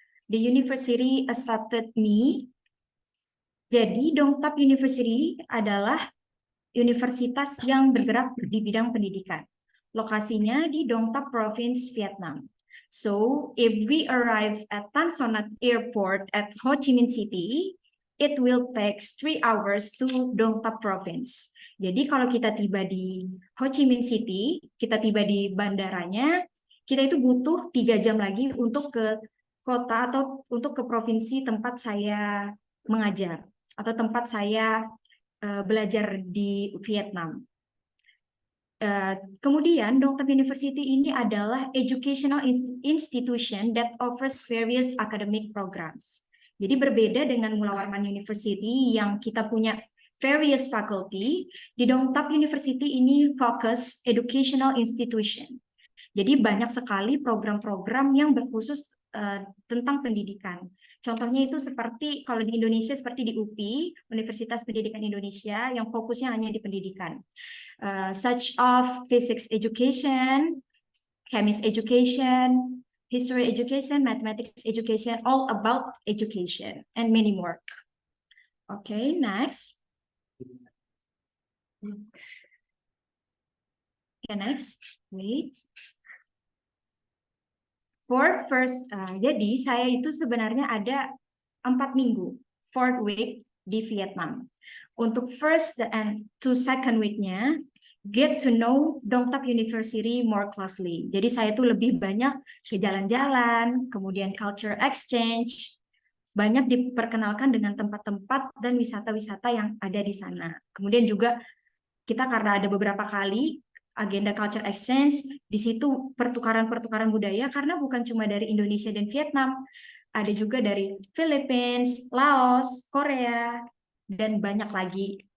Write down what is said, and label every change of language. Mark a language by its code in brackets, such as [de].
[en] The university accepted me. [id] Jadi Dong Thap University adalah universitas yang bergerak di bidang pendidikan. Lokasinya di Dong Thap Province, Vietnam. [en] So, if we arrive at Tan Son Nhat Airport at Ho Chi Minh City, it will take 3 hours to Dong Thap Province. [id] Jadi kalau kita tiba di Ho Chi Minh City, kita tiba di bandaranya, kita itu butuh 3 jam lagi untuk ke kota atau untuk ke provinsi tempat saya mengajar atau tempat saya belajar di Vietnam. Kemudian Dong Thap University ini adalah [en] educational institution that offers various academic programs. [id] Jadi berbeda dengan Mula Warman University yang kita punya [en] various faculty, [id] di Dong Thap University ini fokus [en] educational institution. [id] Jadi banyak sekali program-program yang berkhusus tentang pendidikan. Contohnya itu seperti kalau di Indonesia seperti di UPI, Universitas Pendidikan Indonesia yang fokusnya hanya di pendidikan. [en] Such of physics education, chemistry education, history education, mathematics education, all about education and many more. Okay, next. Okay, next. Wait. For first, [id] jadi saya itu sebenarnya ada 4 minggu, [en] 4th week [id] di Vietnam. [en] Untuk first and to second week-nya, get to know Dong Thap University more closely. [id] Jadi saya tuh lebih banyak ke jalan-jalan, kemudian culture exchange, banyak diperkenalkan dengan tempat-tempat dan wisata-wisata yang ada di sana. Kemudian juga kita karena ada beberapa kali agenda culture exchange, di situ pertukaran-pertukaran budaya karena bukan cuma dari Indonesia dan Vietnam, ada juga dari Philippines, Laos, Korea, dan banyak lagi.